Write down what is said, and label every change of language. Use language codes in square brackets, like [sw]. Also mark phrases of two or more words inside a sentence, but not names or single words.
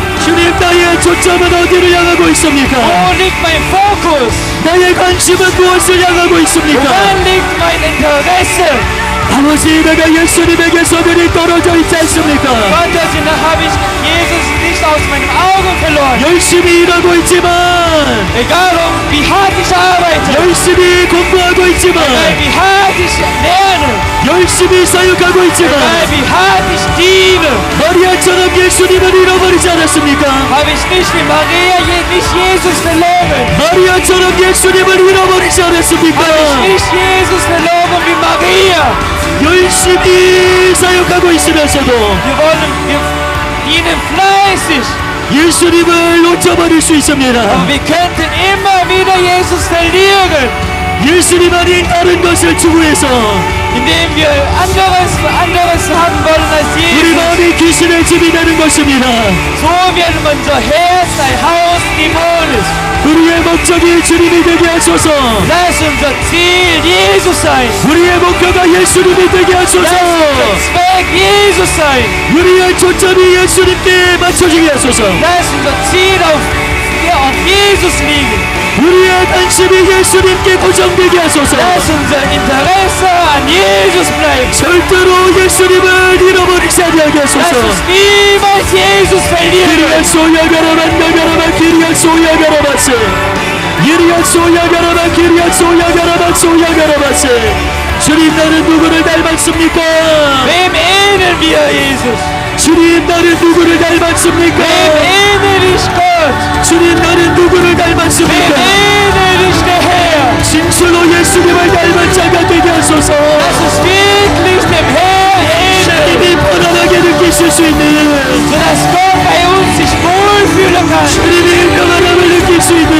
[ko] 주님 나의 초점은 어디를 향하고 있습니까? [de] Wo liegt mein Fokus? [ko] 나의 관심은 무엇을 향하고 있습니까? [de] Woran liegt mein Interesse? [ko] 아버지 내가 예수님에게서 그리 떨어져 있지 않습니까? [de] Vater, habe ich Jesus nicht aus meinen Augen verloren. [ko] 열심히 일하고 있지만 [de] Egal wie hart ich arbeite, [ko] 열심히 공부하고 있지만 [de] egal wie hart ich lerne, [ko] 열심히 사역하고 있지만 [de] egal wie hart ich diene, [ko] 마리아처럼 예수님을 잃어버리지 않았습니까? [de] habe ich nicht wie Maria nicht Jesus verloren. [ko] 마리아처럼 예수님을 잃어버리지 않았습니까? [de] Habe ich nicht Jesus verloren wie Maria. [ko] 열심히 사역하고 있으면서도 [de] Wir dienen fleißig, [ko] 예수님을 놓쳐버릴 수 있습니다. [de] aber wir könnten immer wieder Jesus verlieren, [ko] 예수님 아닌 다른 것을 추구해서 [de] indem wir anderes haben wollen als [ko] 우리 [de] Jesus. [ko] 마음이 귀신의 집이 되는 것입니다. [de] So wird unser Herz ein Haus Dämones. [ko] 우리의 목적이 주님이 되게 하소서. [de] Lass unser Ziel Jesus sein. [ko] 우리의 목표가 예수님이 되게 하소서. [de] Lass unser Zweck Jesus sein. [ko] 우리의 초점이 예수님께 맞춰지게 하소서. [de] Lass unser Ziel auf Jesus liegen. [ko] 우리의 관심이 예수님께 고정되게 하소서. [de] Lass unser Interesse an Jesus bleiben. [ko] 절대로 예수님을 잃어버리지 아니하게 [de] Lass [ko] 하소서. [de] uns niemals Jesus verlieren. 기리앗 소야가라바 나가라바 기리앗 소야가라바세 기리앗 소야가라바 기리앗 소야가라바 소야가라바세 [ko] 주님 나는 누구를 닮았습니까? [de] Wem ähneln wir, Jesus? [ko] 주님 나는 누구를 닮았습니까? [de] Wem ähnel ich Gott? [ko] 주님 나는 누구를 [de] Wem [ko] 닮았습니까? [de] ähnel ich der Herr? [ko] 진실로 예수님을 닮은 자가 되게 하소서. [de] Lass uns wirklich dem Herrn [ko] 느낄 수 있는 [de] sodass Gott bei uns sich wohlfühlen kann, [ko] 주님의 평안함을 느낄 수 있는